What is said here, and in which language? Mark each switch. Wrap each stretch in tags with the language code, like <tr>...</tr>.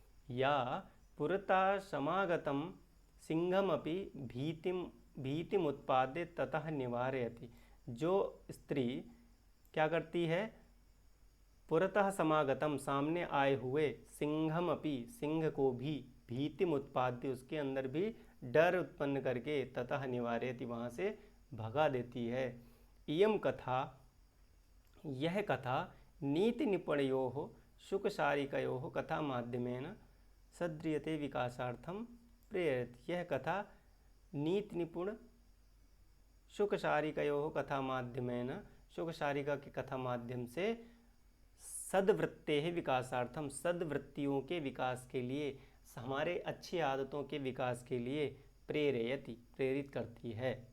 <sa>या पुरता समागतम सिंहमपि भीतिमुत्पाद्य ततः निवारयति,</sa> <hi>जो स्त्री क्या करती है,</hi> <sa>पुरतः समागतम,</sa> <hi>सामने आए हुए, सिंहमपि, सिंह को भी, भीतिमुत्पाद्य, उसके अंदर भी डर उत्पन्न करके,</hi> <sa>ततः निवारयति,</sa> <hi>वहाँ से भगा देती है।</hi> <sa>इयं कथा,</sa> <hi>यह कथा</hi> <sa>नीति निपुणयोः शुकशारिकयोः कथा माध्यमेन सद्रियते विकासार्थम प्रेरयति।</sa> <hi>यह कथा नीति निपुण</hi> <sa>शुकशारिकयोः कथा माध्यमेन,</sa> <hi>शुकशारिका की कथा माध्यम से</hi> <sa>सद्वृत्तेः विकासार्थम,</sa> <hi>सद्वृत्तियों के विकास के लिए, हमारे अच्छी आदतों के विकास के लिए प्रेरयति, प्रेरित करती है।</hi>